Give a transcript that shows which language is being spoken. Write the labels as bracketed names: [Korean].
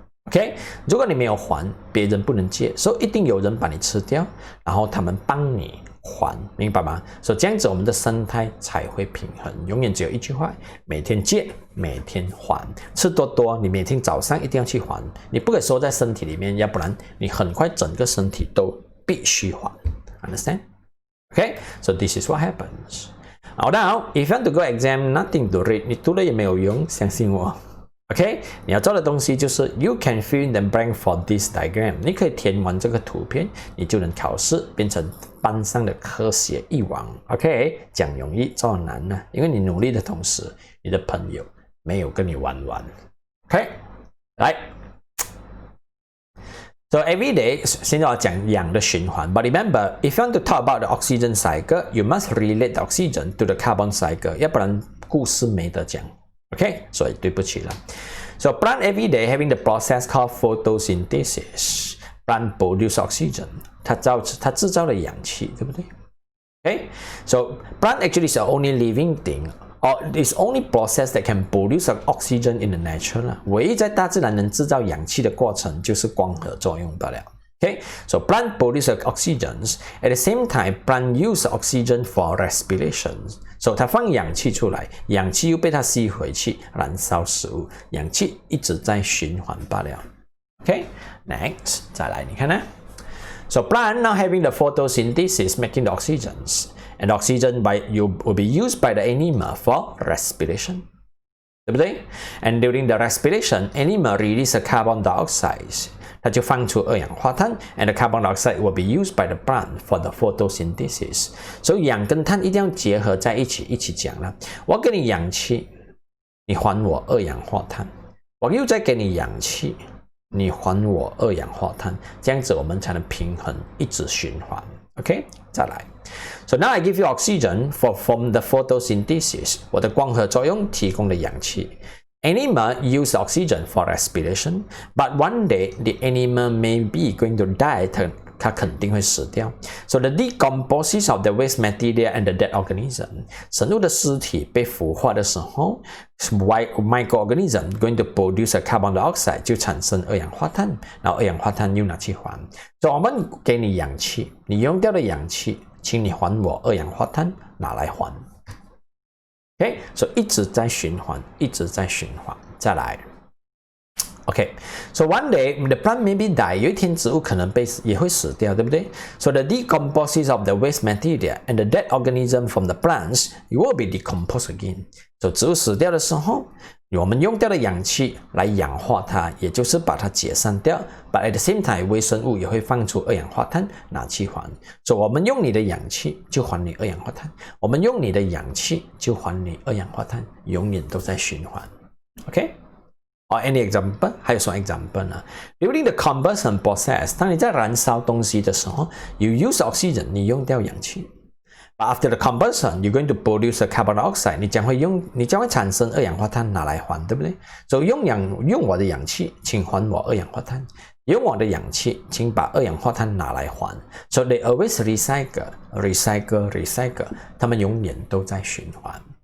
[Chinese] OK， 如果你没有还，别人不能借，所以一定有人把你吃掉，然后他们帮你还，明白吗？所以这样子我们的生态才会平衡。永远只有一句话：每天借，每天还。吃多多，你每天早上一定要去还，你不可以收在身体里面，要不然你很快整个身体都必须还。 [English] Understand? Okay, so this is what happens. Now, if you want to go exam, nothing to read， [Chinese] 你读了也没有用，相信我。 [English] OK， [Chinese] 你要做的东西就是 [English] You can fill in the blank for this diagram。 [Chinese] 你可以填完这个图片，你就能考试，变成班上的科学一王。 OK， 讲容易做难呢，因为你努力的同时，你的朋友没有跟你玩完。 OK， 来。 [English] So every day， [Chinese] 现在我讲氧的循环。 [English] But remember, if you want to talk about the oxygen cycle, you must relate the oxygen to the carbon cycle， [Chinese] 要不然故事没得讲。 OK， 所以对不起了。 [English] So plant every day having the process called photosynthesis. Plant produce oxygen. [Chinese] 它制造了氧气，对不对 [English] ？Okay, so plant actually is the only living thing, or is only process that can produce oxygen in the nature. [Chinese] 唯一在大自然能制造氧气的过程就是光合作用罢了。 [English] Okay, so plant produce oxygens. At the same time, plant use oxygen for respiration. [Chinese] So 它放氧气出来，氧气又被它吸回去，燃烧食物，氧气一直在循环罢了。 [English] Okay, next [Chinese] 再来，你看呢？ [English] So plant now having the photosynthesis making the oxygens, and oxygen will be used by the animal for respiration. [Chinese] 对不对 [English] ？And during the respiration, animal release a carbon dioxide. [Chinese] 它就放出二氧化碳 [English] ，and the carbon dioxide will be used by the plant for the photosynthesis. [Chinese] 所以氧跟碳一定要结合在一起，一起讲了。我给你氧气，你还我二氧化碳，我又再给你氧气。你还我二氧化碳，这样子我们才能平衡，一直循环。 OK， 再来。 [English] So now I give you oxygen from the photosynthesis， [Chinese] 我的光合作用提供的氧气。 [English] Animal use oxygen for respiration, but one day the animal may be going to die， [Chinese] 它肯定会死掉。 [English] So the decomposition of the waste material and the dead organism， [Chinese] 生物的尸体被腐化的时候 [English] ，microorganism going to produce a carbon dioxide [Chinese] 就产生二氧化碳，然后二氧化碳又拿去还。所以我们给你氧气，你用掉的氧气，请你还我二氧化碳，拿来还。 OK， 所以一直在循环，一直在循环。再来。 [English] Okay, so one day the plant maybe die. [Chinese] 有一天植物可能也会死掉，对不对 [English] ？So the decomposition of the waste material and the dead organism from the plants will be decomposed again. [Chinese] So 植物死掉的时候，我们用掉的氧气来氧化它，也就是把它解散掉。 [English] But at the same time， [Chinese] 微生物也会放出二氧化碳拿去还。 So 我们用你的氧气就还你二氧化碳，我们用你的氧气就还你二氧化碳，永远都在循环。OK。 [English] Or any example？ [Chinese] 还有什么 example 呢 ？ [English] During the combustion process， [Chinese] 当你在燃烧东西的时候 ， [English] you use oxygen， [Chinese] 你用掉氧气。 [English] But after the combustion， you're going to produce a carbon dioxide， [Chinese] 你将会产生二氧化碳拿来还，对不对？所以用我的氧气，请还我二氧化碳；用我的氧气，请把二氧化碳拿来还。 [English] So they always recycle， [Chinese] 他们永远都在循环。